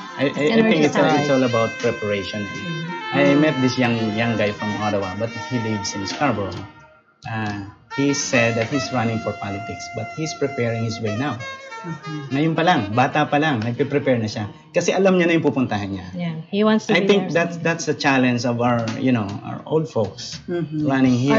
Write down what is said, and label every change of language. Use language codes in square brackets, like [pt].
[en] I think it's all about preparation. I met this young guy from Ottawa, but he lives in Scarborough. He said that he's running for politics, but he's preparing his way now. [tl] Ngayon pa lang, bata pa lang, nagpe-prepare na siya. Kasi alam niya na yung pupuntahan niya. [en] He wants to I think that's the challenge of our old folks running here.